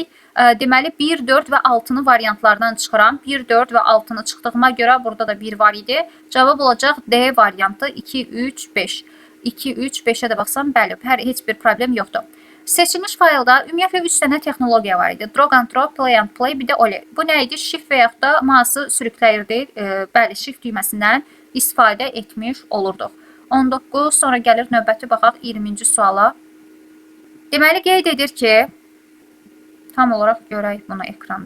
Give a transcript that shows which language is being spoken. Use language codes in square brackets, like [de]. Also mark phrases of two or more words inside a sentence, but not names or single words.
[az] Deməli, 1, 4 və 6-nı variantlardan çıxıram. 1, 4 və 6-nı çıxdığıma görə burada da 1 var idi. Cavab olacaq D variantı 2, 3, 5. 2, 3, 5-ə də baxsam, bəli, heç bir problem yoxdur. Seçilmiş faylda ümumiyyətlə 3 dənə texnologiya var idi. [en] Drag and drop, play and play, [az] bir də OLE. Bu nə idi? Shift və yaxud da mouse'u sürükləyirdi. Bəli, shift düyməsindən istifadə etmiş olurduq. 19, sonra gəlir növbəti baxaq 20-ci suala. Deməli, qeyd edir ki, tam olaraq görək bunu ekranda.